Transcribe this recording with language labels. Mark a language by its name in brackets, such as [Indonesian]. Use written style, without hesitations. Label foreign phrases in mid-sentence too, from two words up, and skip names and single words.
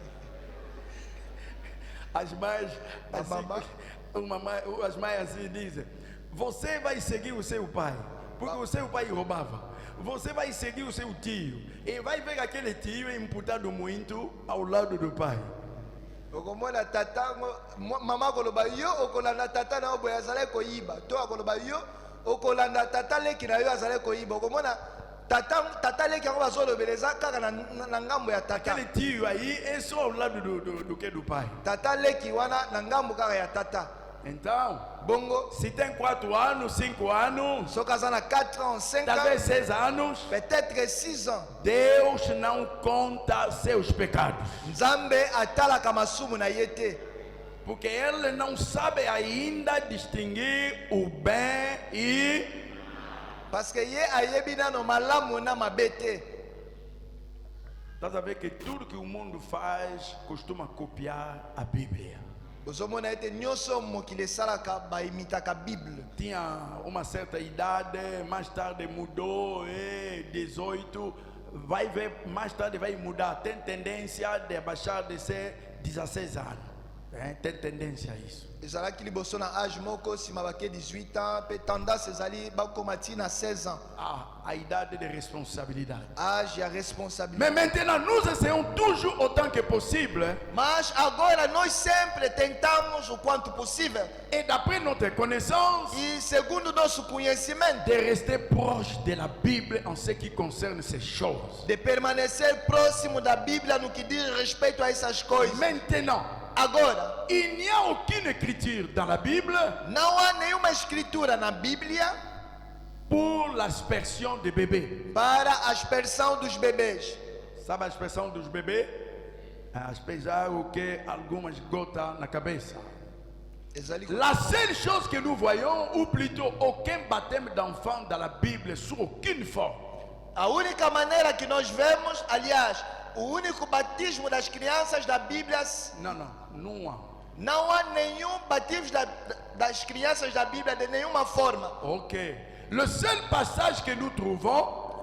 [Portuguese] As mães, A mamãe? as mães assim dizem: você vai seguir o seu pai, porque o seu pai roubava. Você vai seguir o seu tio e vai ver aquele tio imputado muito ao lado do pai. [Lingala] Okomona tata mama koloba yo okolanda tata na oboya azale koyiba to akoloba yo okolanda tata leki na yo azale koyiba okomona tata leki yango bazolobeleza kaka na ngambo ya tata. [Portuguese] Aquele tio aí é só ao lado do pai. [Lingala] Tata leki wana na ngambo kaka ya tata. [Portuguese] Então, [Lingala] Bongo [Portuguese] se tem 4 anos, 5 anos, [Lingala] soki aza na 4 ans 5 [Portuguese] talvez [French] ans [Portuguese] 6 anos, [French] peut-être 6 ans, [Portuguese] Deus não conta seus pecados. [Lingala] Nzambe atalaka masumu na ye te, [Portuguese] Porque ele não sabe ainda distinguir o bem e [French] parce que [Lingala] ye ayebi nano malamu na mabe te. [Portuguese] estás a ver que tudo que o mundo faz costuma copiar a Bíblia. [Lingala] Ozomona ete nyonso mokili esalaka baimitaka Bible. [Portuguese] Tinha uma certa idade, mais tarde mudou, 18, vai ver, mais tarde vai mudar. Tem tendência de baixar de ser 16 anos. Tem tendência a isso. [Lingala] Ezalaki liboso na âge moko nsima bake 18 ans mpe tendance ezali bakoma ti na 16 ans, [Portuguese] A idade de responsabilidade. [Lingala] âge ya [French] Mais responsabilité. maintenant, nous essayons toujours autant que possible, [Portuguese] Mas agora nós sempre tentamos o quanto possível [French] et d'après notre connaissance, [Portuguese] e segundo nosso conhecimento [French] de rester proche de la Bible en ce qui concerne ces choses. [Portuguese] de permanecer próximo da Bíblia no que diz respeito a essas coisas. [French] Maintenant, [Portuguese] Agora, [French] il n'y a aucune écriture dans la Bible [Portuguese] não há nenhuma escritura na Bíblia [French] pour l'aspersion des bébés. [Portuguese] para a aspersão dos bebês. Sabe a expressão dos bebês? Aspejar o que algumas gotas na cabeça. [Lingala] Ezali [French] La seule chose que nous voyons, ou plutôt aucun baptême d'enfant dans la Bible, sous aucune forme, [Portuguese] a única maneira que nós vemos, aliás, o único batismo das crianças da Bíblia [French] non, non, [Portuguese] Não há nenhum batismo das crianças da Bíblia de nenhuma forma. Ok. [French] Le seul passage que nous trouvons,